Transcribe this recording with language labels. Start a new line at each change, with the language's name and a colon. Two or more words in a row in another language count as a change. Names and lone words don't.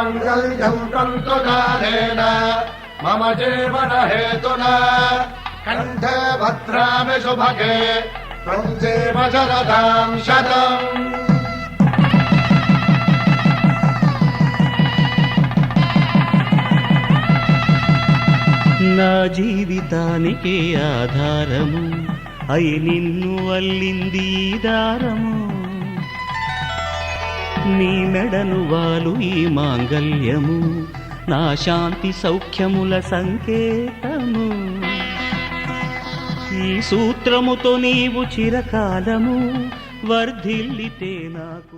Sanskrit: माङ्गल्यं तन्तुकारेण मम जीवन हेतुना कण्ठे भद्रामि शुभगे त्वं जीव शरदां शतम्।
Telugu: నా జీవితానికి ఆధారము అయి నిన్ను అల్లింది ఈ దారము నీ మెడను వాలు ఈ మాంగల్యము నా శాంతి సౌఖ్యముల సంకేతము ఈ సూత్రముతో నీవు చిరకాలము వర్ధిల్లితే నాకు